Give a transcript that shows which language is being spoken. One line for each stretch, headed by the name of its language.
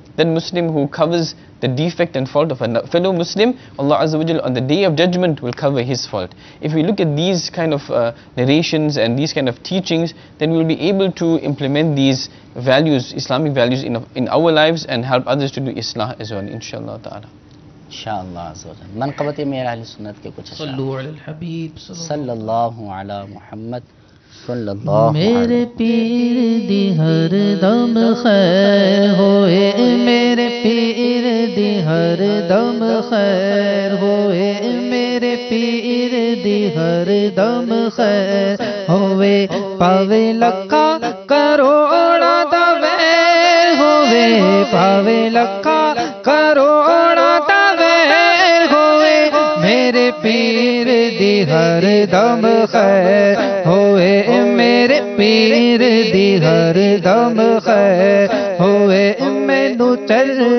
English: that Muslim who covers the defect and fault of a fellow Muslim, Allah Azza wa Jalla on the day of judgment will cover his fault. If we look at these kind of narrations and these kind of teachings, then we will be able to implement these values, Islamic values in our lives and help others to do Islah as well, inshallah ta'ala.
Arabic: انشاءاللہ عز و جل.
Urdu: منقبت میرا اہل سنت کے کچھ
Arabic: صلو علی الحبیب صلی اللہ علی محمد صلی اللہ
Punjabi: میرے پیر دی ہر دم خیر ہوئے، میرے پیر دی ہر دم خیر ہوئے، میرے پیر دی ہر دم خیر ہوئے، پاوے لکھا کروڑا دا ویر ہوئے، پاوے لکھا کروڑا دا ویر ہوئے، میرے پیر دی ہر دم خیر ہوئے، میرے پیر دی ہر دم خیر ہوئے، مینوں چل